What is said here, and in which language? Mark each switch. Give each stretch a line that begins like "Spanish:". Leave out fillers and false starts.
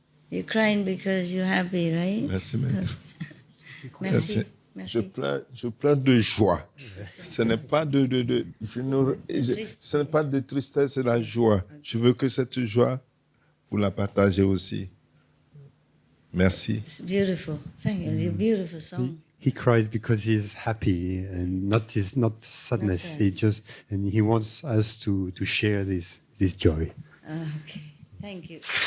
English: You're crying because you're happy, right?
French: Merci, maître. Merci. Je pleure de joie. Ce n'est pas ce n'est pas de tristesse, c'est la joie. Je veux que cette joie, vous la partagez aussi. Merci.
English: It's beautiful. Thank you. It's a beautiful song. He cries because he's happy and not sadness. Not And he wants us to share this joy. Okay. Thank you.